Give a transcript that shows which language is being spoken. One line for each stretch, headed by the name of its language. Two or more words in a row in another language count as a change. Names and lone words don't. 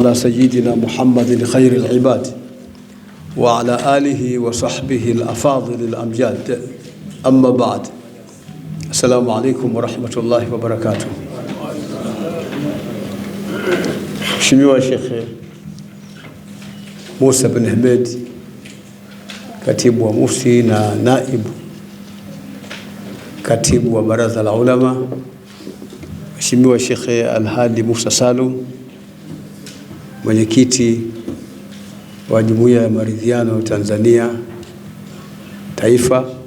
Arabic: على سيدنا محمد خير العباد وعلى آله وصحبه الأفاضل الأمجاد. أما بعد، السلام عليكم ورحمة الله وبركاته.
Swahili: Mheshimiwa Sheikh Musa bin Ahmed, katibu wa Mufti na naibu katibu wa Baraza la Ulama, Mheshimiwa Sheikh Al-Hadi Musa Salum, mwenyekiti wa Jumuiya ya Maridhiano Tanzania Taifa,